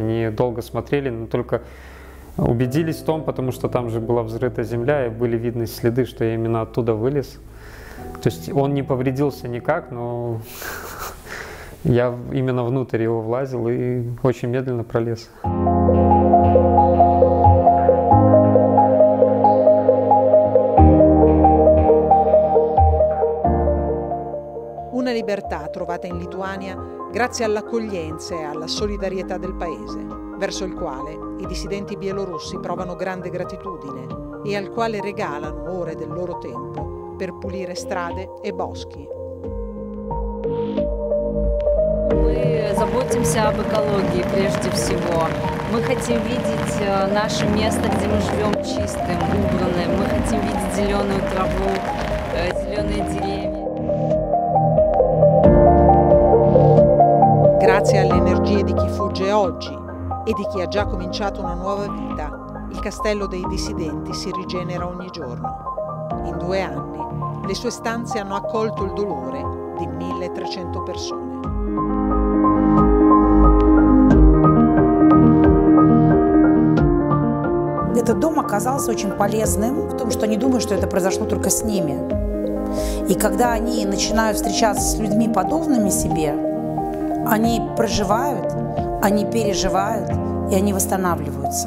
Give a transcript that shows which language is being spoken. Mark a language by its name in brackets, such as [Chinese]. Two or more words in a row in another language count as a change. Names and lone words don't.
[Russian] Они долго смотрели, но только убедились в том, потому что там же была взрыта земля, и были видны следы, что я именно оттуда вылез. То есть он не повредился никак, но я именно внутрь его влазил и очень медленно пролез. [Italian] Una libertà trovata in Lituania grazie all'accoglienza e alla solidarietà del paese, verso il quale i dissidenti bielorussi provano grande gratitudine e al quale regalano ore del loro tempo per pulire strade e boschi. [Russian] Мы заботимся об экологии прежде всего. Мы хотим видеть наше место, где мы живем, чистым, убранным. Мы хотим видеть zеленую travу, zеленые deriemi. [Italian] Grazie alle energie di chi fugge oggi e di chi ha già cominciato una nuova vita, il castello dei dissidenti si rigenera ogni giorno. In 2 anni le sue stanze hanno accolto il dolore di 1300 persone. [Russian] Этот дом оказался очень полезным в том, что они думают, что это произошло только с ними. И когда они начинают встречаться с людьми, подобными себе, они проживают, они переживают, и они восстанавливаются.